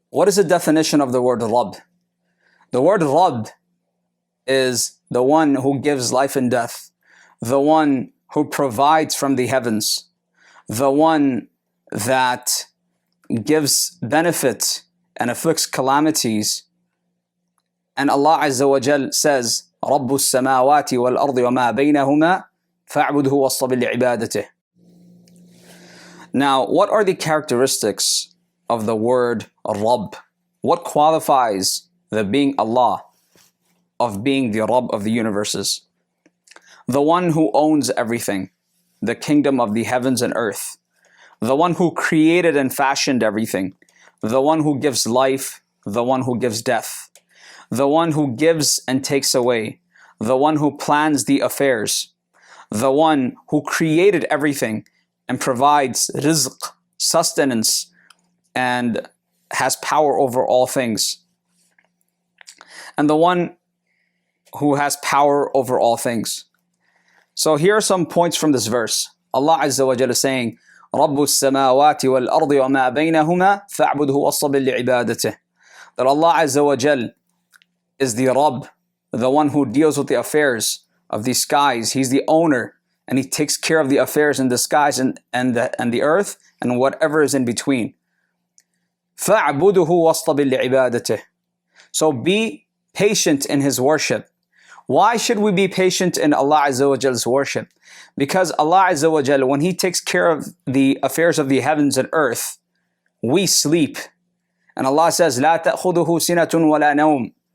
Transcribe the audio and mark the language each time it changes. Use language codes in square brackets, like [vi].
[en] What is the definition of the word Rabb? The word Rabb is the one who gives life and death, the one who provides from the heavens, the one that gives benefit and afflicts calamities. And Allah Azza wa Jal says, [ar] رَبُّ السَّمَاوَاتِ وَالْأَرْضِ وَمَا بَيْنَهُمَا فَاعْبُدْهُ وَاصْطَبِرْ لِعِبَادَتِهِ. [en] Now, what are the characteristics of the word Rabb? What qualifies the being Allah of being the Rabb of the universes? The one who owns everything, the kingdom of the heavens and earth, the one who created and fashioned everything, the one who gives life, the one who gives death, the one who gives and takes away, the one who plans the affairs, the one who created everything and provides rizq, sustenance, and has power over all things. And the one who has power over all things. So here are some points from this verse. Allah Azza wa Jalla is saying, [ar] رَبُّ السَّمَاوَاتِ وَالْأَرْضِ وَمَا بَيْنَهُمَا فَاعْبُدْهُ وَاصْطَبِرْ لِعِبَادَتِهِ. [en] That Allah Azza wa Jalla is the Rabb, the one who deals with the affairs of the skies. He's the owner, and He takes care of the affairs in the skies and the earth and whatever is in between. [ar] فَاعْبُدْهُ وَاصْطَبِرْ لِعِبَادَتِهِ. [en] So be patient in His worship. Why should we be patient in Allah Azza wa Jal's worship? Because Allah Azza wa Jal, when He takes care of the affairs of the heavens and earth, we sleep. And Allah says, [ar] لَا تَأْخُذُهُ سِنَةٌ وَلَا نَوْمٌ.